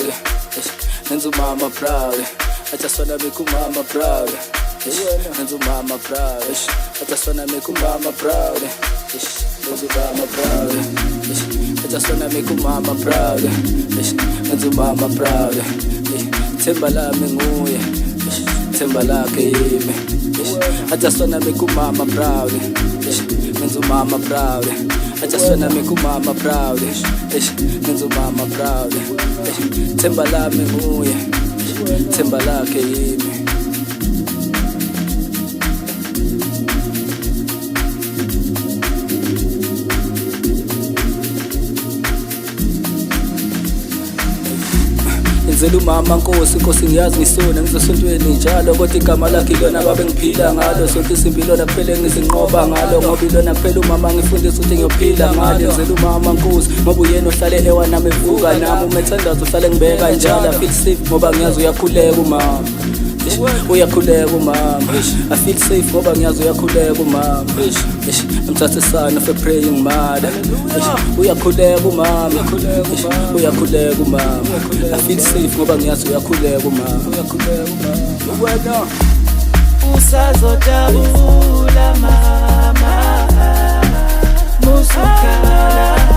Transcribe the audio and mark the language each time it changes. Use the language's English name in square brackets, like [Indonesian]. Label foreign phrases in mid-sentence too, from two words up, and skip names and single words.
[English] Nenzo mama proud. I just wanna make mama proud. Nenzo mama proud. I just wanna make mama proud. Nenzo mama proud. I just wanna make mama proud. Nenzo mama proud. [Zulu] Themba lami nguye, themba lakhe yimi. [English] I just wanna make mama proud. Nenzo mama proud. I just wanna make mama proud. Nenzo mama proud. [Zulu] Themba lami nguye, themba lakhe yimi. Ngizela umama Nkosi, Nkosi ngiyazi ngisona ngizosontweni njalo, kodwa igama lakhe ilona babe ngiphila ngalo. Sonke isimpilona kuphele ngizinqoba ngalo, ngoba ilona kuphela umama ngifundisa ukuthi ngiyophila ngalo. Ngizela umama Nkosi ngoba uyena ohlale ewa nami evuka nami, umethandaza uhlale ngibeka njalo. [English] I feel safe [Zulu] ngoba ngiyazi uyakhuleka umama, uyakhuleka umama. [English] I feel safe [Zulu] ngoba ngiyazi uyakhuleka umama. [English] I'm just a son of a praying mother. [Zulu] Uyakhuleka umama, uyakhuleka umama. I feel safe ngoba ngiyazi uyakhuleka umama. Wena usazojabula mama, musukala.